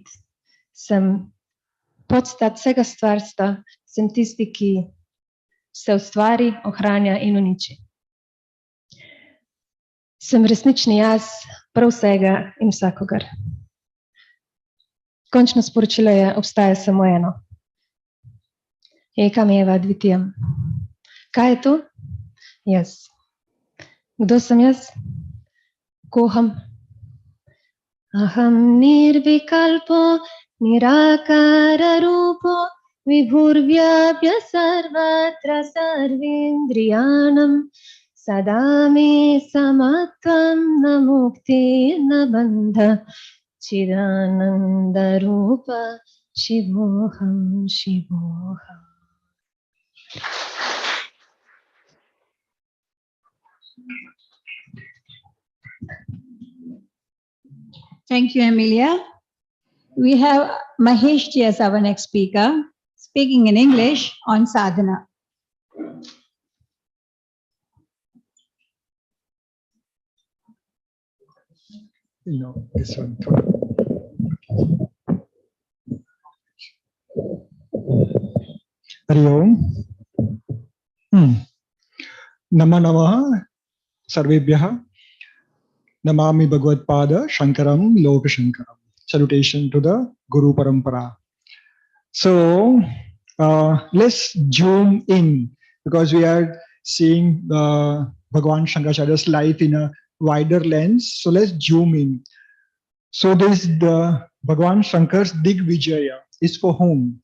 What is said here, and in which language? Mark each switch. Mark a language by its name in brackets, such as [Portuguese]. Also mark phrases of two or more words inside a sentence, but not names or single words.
[Slovenian] Sem podstat vsega stvarstva, sem tisti, ki se ustvari, ohranja in uniči. Sem resnični jaz, prav vsega in vsakogar. Končno sporočilo je, obstaja samo eno. [Sanskrit] एकम् एव द्वितीयम्. Kaeto? Yes. [Slovenian] Kdo sam jaz? [Sanskrit] Koham. अहं निर्विकल्पो निराकार रूपो विभुर्व्याप्य सर्वत्र सर्वेन्द्रियाणाम् सदा मे समत्वं न मुक्ति न बन्ध चिदानन्द रूप शिवोऽहम् शिवोऽहम्. [English] Thank you, Amelia. We have Mahesh ji as our next speaker, speaking in English on sadhana. No, this one. [Sanskrit] हरि ओम्. नम नमः सर्वेभ्यः. नमामि भगवद् पाद शङ्करम् लोक शङ्करम्. [English] Salutation to the [Sanskrit] गुरु परम्परा. [English] So let's zoom in because we are seeing Bhagavan Shankaracharya's life in a wider lens. So let's zoom in. So this the Bhagavan Shankar's Digvijaya is for whom?